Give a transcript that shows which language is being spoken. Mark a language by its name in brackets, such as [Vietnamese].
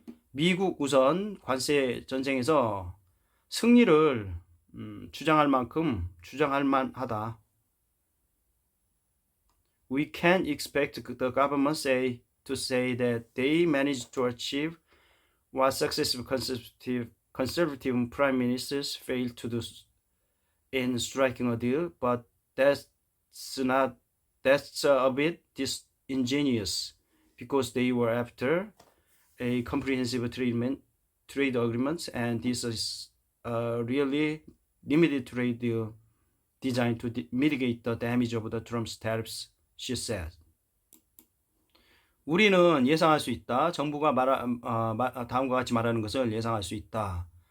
[Korean] 미국 우선 관세 전쟁에서 승리를 주장할 만하다. [English] We can't expect the government to say that they managed to achieve what successive conservative prime ministers failed to do in striking a deal, but that's a bit disingenuous because they were after a comprehensive trade agreement, and this is a really limited trade deal designed to mitigate the damage of the Trump's tariffs, she said. [Korean] 우리는 예상할 수 있다. 정부가 다음과 같이 말하는 것을 예상할 수 있다.